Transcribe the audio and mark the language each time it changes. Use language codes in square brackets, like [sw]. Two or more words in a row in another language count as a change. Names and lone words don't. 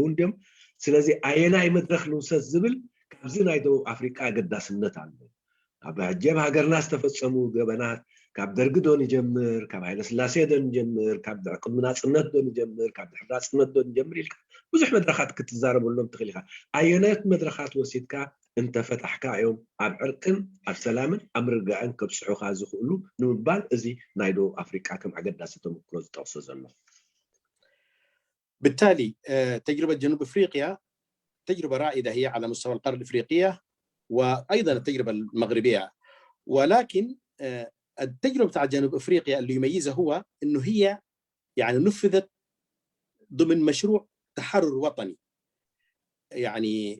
[ti] እንድዮም ስለዚ ኣየናይ መድረክ ንውሰድ ዝብል ካብዚ ናይ ደቡብ ኣፍሪቃ ኣገዳስነት ኣሎ ኣብ ሕጂ ኣብ ሃገርና ዝተፈፀሙ ገበናት ካብ ደርጊ ዶ ንጀምር ካብ ሃይለስላሴ ዶ ንጀምር ካብ ቅድሚ ናፅነት ዶ ንጀምር ካብ ድሕሪ ናፅነት ዶ ንጀምር ኢልካ ብዙሕ መድረካት ክትዛረበሎም ትኽእል ኢኻ ኣየናት መድረካት ወሲድካ እንተፈታሕካ እዮም ኣብ ዕርቅን ኣብ ሰላምን ኣብ ምርጋዕን ከብፅሑካ ዝኽእሉ ንምባል እዚ ናይ ደቡብ ኣፍሪቃ ከም ኣገዳሲ ተመክሮ ዝጠቕሶ ዘሎ [ar] بالتالي تجربة جنوب أفريقيا تجربة رائدة هي على مستوى القارة الإفريقية وأيضا التجربة المغربية ولكن التجربة بتاع جنوب أفريقيا اللي يميزها هو أنه هي يعني نفذت ضمن مشروع تحرر وطني يعني